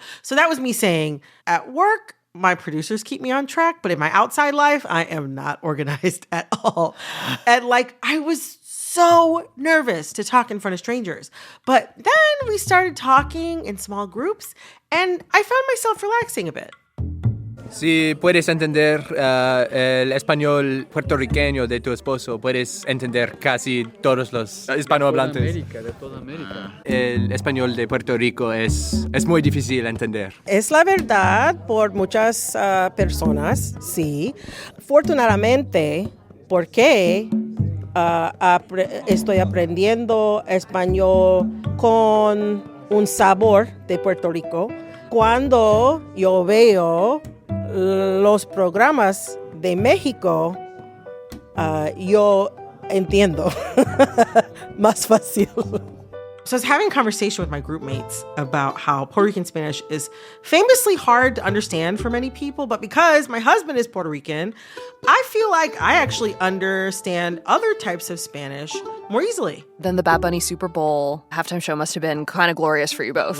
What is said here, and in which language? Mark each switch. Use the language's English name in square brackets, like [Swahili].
[English] So that was me saying, at work, my producers keep me on track, but in my outside life, I am not organized at all. And I was so nervous to talk in front of strangers. But then we started talking in small groups, and I found myself relaxing a bit. [Spanish] Si puedes entender el español puertorriqueño de tu esposo, puedes entender casi todos los hispanohablantes. De toda América. El español de Puerto Rico es muy difícil de entender. Es la verdad por muchas personas, sí. Afortunadamente, porque estoy aprendiendo español con un sabor de Puerto Rico. Cuando yo veo los programas de México, yo entiendo más fácil. [English] So I was having a conversation with my group mates about how Puerto Rican Spanish is famously hard to understand for many people, but because my husband is Puerto Rican, I feel like I actually understand other types of Spanish more easily. Then the Bad Bunny Super Bowl halftime show must have been kind of glorious for you both.